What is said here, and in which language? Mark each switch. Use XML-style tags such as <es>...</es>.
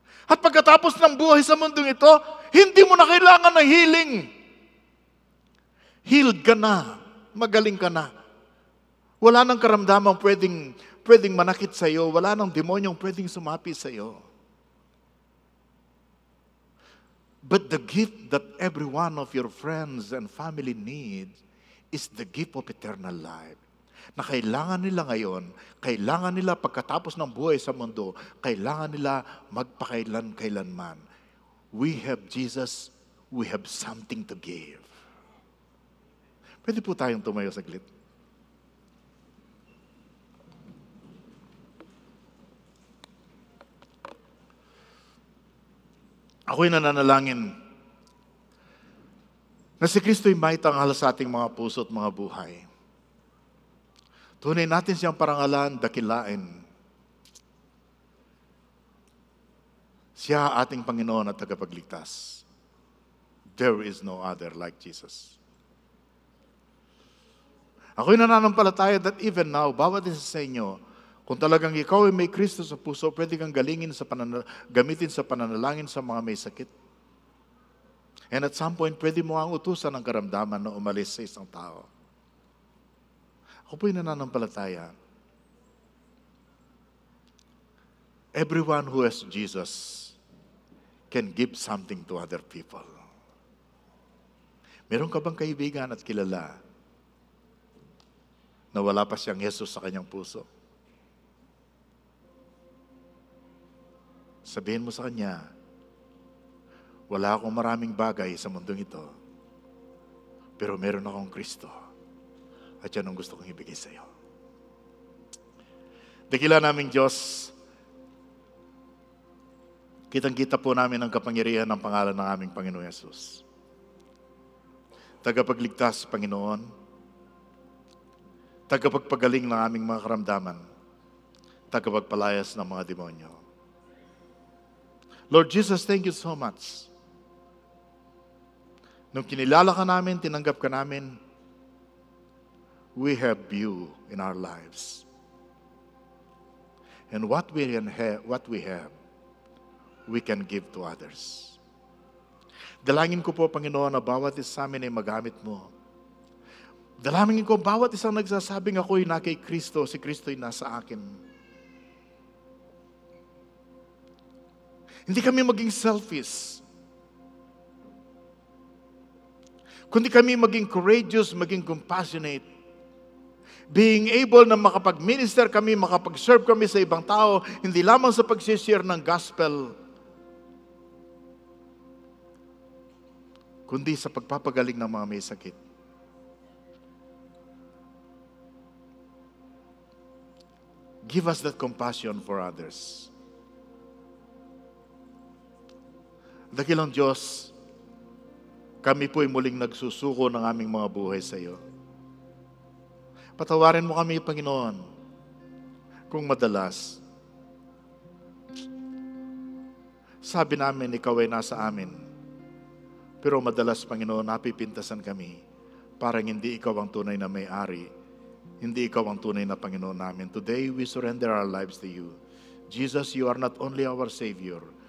<tl>At pagkatapos ng buhay sa mundong ito, hindi mo na kailangan ng healing. Healed ka na. Magaling ka na. Wala nang karamdamang pwedeng manakit sa iyo. Wala nang demonyong pwedeng sumapi sa iyo.</tl> <en>But the gift that every one of your friends and family needs is the gift of eternal life.</en> <tl>Na kailangan nila ngayon, kailangan nila pagkatapos ng buhay sa mundo, kailangan nila magpakailan-kailanman.</tl> <en>We have Jesus, we have something to give.</en> <tl>Pwede po tayong tumayo saglit. Ako'y nananalangin na si Kristo'y maitanghal sa ating mga puso at mga buhay. Tunay natin siyang parangalan, dakilain. Siya ating Panginoon at tagapagligtas.</tl> <en>There is no other like Jesus.</en> <tl>Ako'y nananampalataya</tl> <en>that even now,</en> <tl>bawat isa sa inyo, kung talagang ikaw ay may Kristo sa puso, pwede kang gamitin sa pananalangin sa mga may sakit.</tl> <en>And at some point,</en> <tl>pwede mo ang utusan ng karamdaman na umalis sa isang tao. Ako po'y nananampalataya.</tl> <en>Everyone who has Jesus can give something to other people.</en> <tl>Meron ka bang kaibigan at kilala na wala pa siyang Jesus sa kanyang puso? Sabihin mo sa kanya, wala akong maraming bagay sa mundong ito, pero meron akong Kristo. At yan ang gusto kong ibigay sa iyo. Dakila naming Diyos, kitang-kita po namin ang kapangyarihan ng pangalan ng aming Panginoon Yesus. Tagapagligtas, Panginoon. Tagapagpagaling ng aming mga karamdaman. Tagapagpalayas ng mga demonyo.</tl> <en>Lord Jesus, thank you so much.</en> <tl>Nung kinilala ka namin, tinanggap ka namin,</tl> <en>we have you in our lives. And what we have, we can give to others.</en> <tl>Dalangin ko po, Panginoon, na bawat isa sa amin ay magamit mo. Dalangin ko, bawat isang nagsasabing ako'y na kay Kristo, si Kristo'y nasa akin. Hindi kami maging selfish. Kundi kami maging courageous, maging compassionate.</tl> <en>Being able</en> <tl>na makapag-minister kami, makapag-serve kami sa ibang tao, hindi lamang sa pag-share ng gospel, kundi sa pagpapagaling ng mga may sakit.</tl> <en>Give us that compassion for others.</en> <tl>Dakilang Diyos, kami po'y muling nagsusuko ng aming mga buhay sa iyo. Patawarin mo kami, Panginoon, kung madalas sabi namin, ikaw ay nasa amin. Pero madalas, Panginoon, napipintasan kami. Parang hindi ikaw ang tunay na may-ari. Hindi ikaw ang tunay na Panginoon namin.</tl> <en>Today, we surrender our lives to you. Jesus, you are not only our Savior.</en>